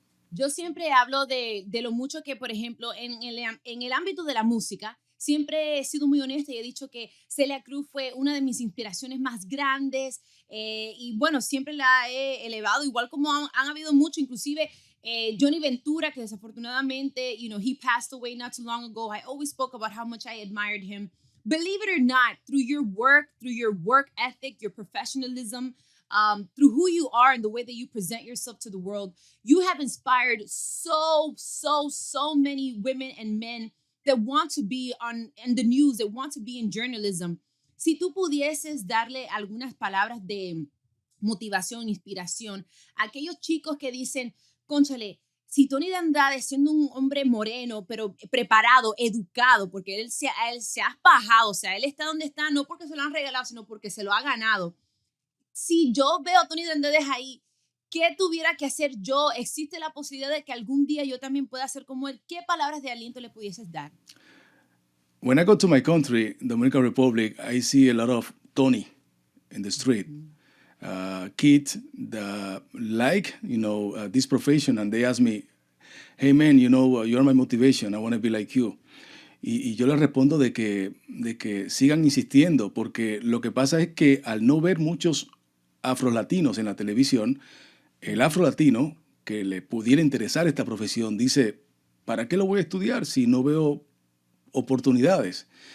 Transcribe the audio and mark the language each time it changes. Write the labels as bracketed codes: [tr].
[es] Yo siempre hablo de lo mucho que, por ejemplo, en el ámbito de la música, siempre he sido muy honesta y he dicho que Celia Cruz fue una de mis inspiraciones más grandes, y bueno, siempre la he elevado, igual como han habido mucho, inclusive Johnny Ventura, que desafortunadamente, [en] he passed away not too long ago. I always spoke about how much I admired him. Believe it or not, through your work ethic, your professionalism, through who you are and the way that you present yourself to the world, you have inspired so many women and men that want to be in the news, that want to be in journalism. [es] Si tú pudieses darle algunas palabras de motivación, inspiración a aquellos chicos que dicen, cónchale, si Tony Dandrades, siendo un hombre moreno, pero preparado, educado, porque él se ha fajado, o sea, él está donde está, no porque se lo han regalado, sino porque se lo ha ganado. Si yo veo a Tony Dandrades ahí, ¿qué tuviera que hacer yo? ¿Existe la posibilidad de que algún día yo también pueda ser como él? ¿Qué palabras de aliento le pudieses dar? [en] When I go to my country, Dominican Republic, I see a lot of Tony in the street. Kids that like, this profession, and they ask me, hey man, you're my motivation, I want to be like you. [es] Y yo les respondo de que sigan insistiendo, porque lo que pasa es que al no ver muchos afrolatinos en la televisión, el afrolatino que le pudiera interesar esta profesión dice, ¿para qué lo voy a estudiar si no veo oportunidades?